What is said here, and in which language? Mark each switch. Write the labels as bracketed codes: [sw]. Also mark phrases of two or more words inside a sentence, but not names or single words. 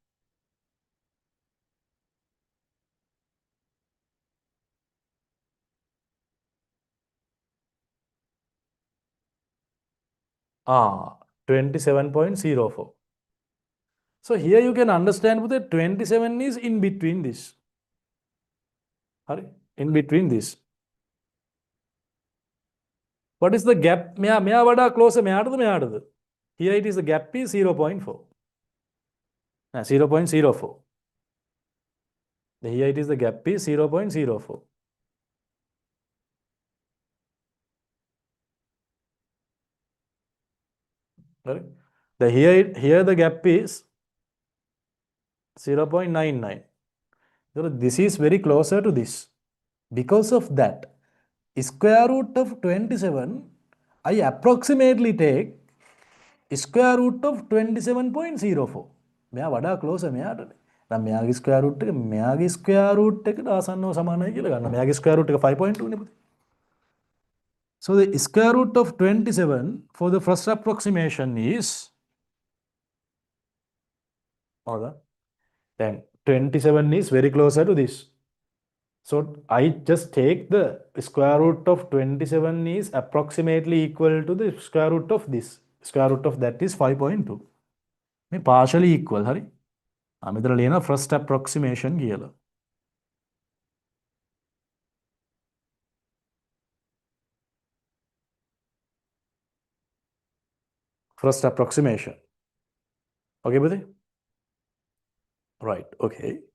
[en] Ah, 27.04. So here you can understand that 27 is in between this. In between this. What is the gap? [si] මෙයා වඩා close මෙයාටද? [en] Here it is the gap is 0.4. 0.04. Here it is the gap is 0.04. Right? Here the gap is 0.99. So this is very closer to this. Because of that, square root of 27, I approximately take square root of 27.04. [si] මෙයා වඩා close මෙයාට. දැන් මෙයාගේ [en] square root [si] එක මෙයාගේ [en] square root [si] එකට ආසන්නව සමානයි කියලා ගන්න. මෙයාගේ [en] square root [si] එක 5.2 නේ පුතේ. [en] So the square root of 27 for the first approximation is then 27 is very closer to this. So I just take the square root of 27 is approximately equal to the square root of this. Square root of that is 5.2. මේ partially equal හරි. [si] මෙතන ලියන [en] first approximation කියලා. First approximation. Okay, buddy? Right, okay.